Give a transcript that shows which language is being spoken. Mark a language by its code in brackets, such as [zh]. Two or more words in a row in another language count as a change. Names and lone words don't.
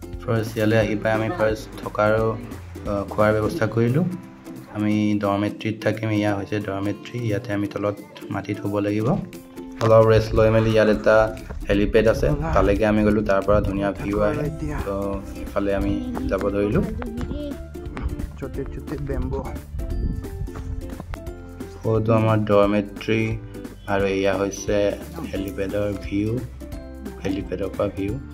[as] ফাৰ্ষ্ট ইয়ালৈ আহি পাই আমি ফাৰ্ষ্ট থকাৰ খোৱাৰ ব্যৱস্থা কৰিলোঁ আমি ডৰমেট্ৰিত থাকিম ইয়া হৈছে ডৰমেট্ৰি ইয়াতে আমি তলত মাটিত শুব লাগিব অলপ ৰেষ্ট লৈ মেলি ইয়াত এটা হেলিপেড আছে তালৈকে আমি গ'লোঁ তাৰ পৰা ধুনীয়া ভিউ আহে তো ইফালে আমি যাব ধৰিলোঁ [hi] छोटे छोटे बेम्बो [as] ফটো আমাৰ ডৰমেট্ৰি আৰু এয়া হৈছে হেলিপেডৰ ভিউ হেলিপেডৰ পৰা ভিউ